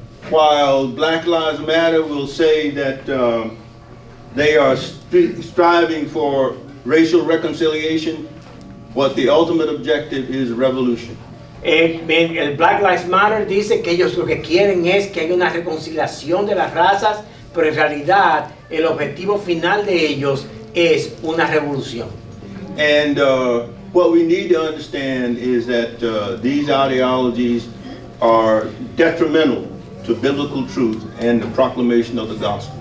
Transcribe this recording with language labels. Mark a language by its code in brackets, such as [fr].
[en] While Black Lives Matter will say that they are striving for racial reconciliation, what the ultimate objective is revolution. [es] El Black Lives Matter dice que ellos lo que quieren es que haya una reconciliación de las razas, pero en realidad el objetivo final de ellos es una revolución. [en] And what we need to understand is that these ideologies are detrimental to biblical truth and the proclamation of the gospel.